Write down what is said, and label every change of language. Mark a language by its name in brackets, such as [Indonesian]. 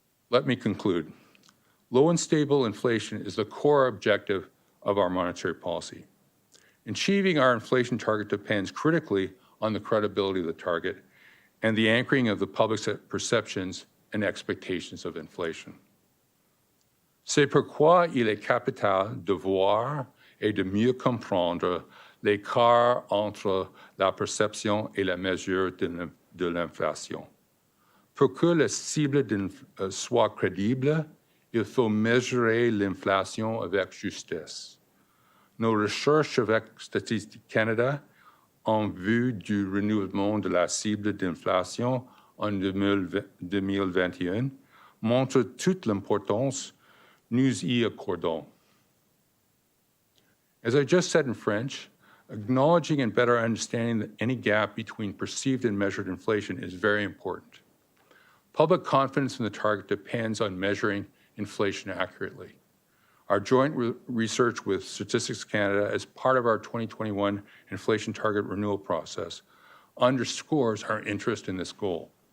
[English] Let me conclude. Low and stable inflation is the core objective of our monetary policy. Achieving our inflation target depends critically on the credibility of the target and the anchoring of the public's perceptions and expectations of inflation. [French] C'est pourquoi il est capital de voir et de mieux comprendre l'écart entre la perception et la mesure de l'inflation. Pour que la cible soit crédible, il faut mesurer l'inflation avec justesse. Nos recherches avec Statistique Canada en vue du renouvellement de la cible d'inflation en 2021 montrent toute l'importance nous y accordons. [English] As I just said in French, acknowledging and better understanding any gap between perceived and measured inflation is very important. Public confidence in the target depends on measuring inflation accurately. Our joint research with Statistics Canada as part of our 2021 inflation target renewal process underscores our interest in this goal.